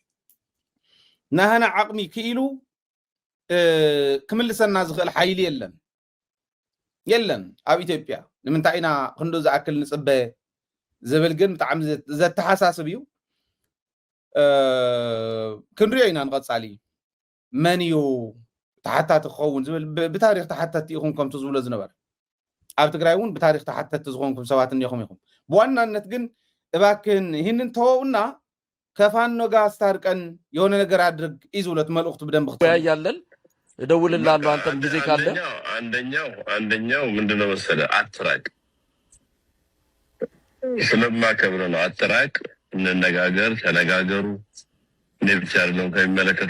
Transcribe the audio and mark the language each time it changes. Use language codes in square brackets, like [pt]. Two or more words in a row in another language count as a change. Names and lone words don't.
[ti] ናህና ዓቕሚ ክኢሉ ክምልሰና ዝኽእል ሓይሊ የለን ኣብ ኢትዮጵያ። ንምንታይ ኢና ክንዱ ዝኣክል ንፅበ ዝብል ግን ብጣዕሚ ዘተሓሳስብ እዩ። ክንሪኦ ኢና ንቐፃሊ መን እዩ ተሓታቲ ክኸውን ዝብል ብታሪክ ተሓተቲ ኢኹም ከምቲ ዝብሎ ዝነበረ ኣብ ትግራይ እውን ብታሪክ ተሓተቲ ዝኾንኩም ሰባት እኒኹም ኢኹም። ብዋናነት ግን [am] እባክህን ይህንን ተወውና ከፋኖ ጋር አስታርቀን የሆነ ነገር አድርግ ይዙለት መልእክቱ በደንብ ያያለን እደውልልሃለሁ አንተም ጊዜ ካለ። አንደኛው ምንድነው መሰለህ አትራቅ ስለማከብር ነው። አትራቅ፣ እንነጋገር፣ ተነጋገሩ። ለብቻ ነው ከሚመለከተው